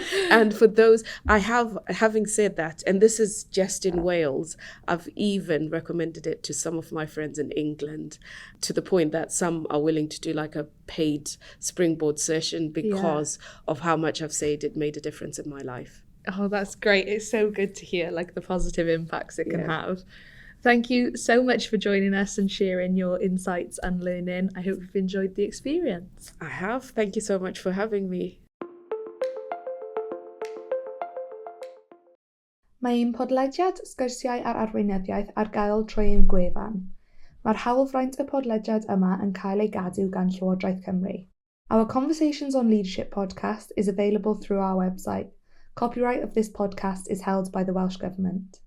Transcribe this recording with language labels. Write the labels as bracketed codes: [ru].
[en] And for those, having said that, and this is just in Wales, I've even recommended it to some of my friends in England, to the point that some are willing to do like a paid Springboard session because of how much I've said it made a difference in my life. Oh, that's great. It's so good to hear like the positive impacts it can have. Thank you so much for joining us and sharing your insights and learning. I hope you've enjoyed the experience. I have. Thank you so much for having me. [cy] Mae un podlediad sgyrsiau ar arweinyddiaeth ar gael trwy ein gwefan. Mae'r hawlfraint y podlediad yma yn cael ei gadw gan Llywodraeth Cymru. [en] Our Conversations on Leadership podcast is available through our website. Copyright of this podcast is held by the Welsh Government.